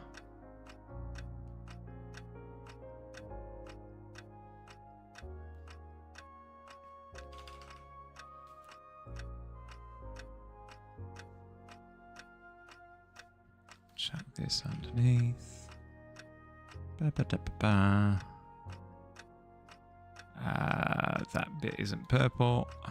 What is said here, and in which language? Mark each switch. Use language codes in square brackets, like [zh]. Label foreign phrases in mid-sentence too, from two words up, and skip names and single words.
[en] Chuck this underneath. Ba-ba-da-ba-ba. That bit isn't purple.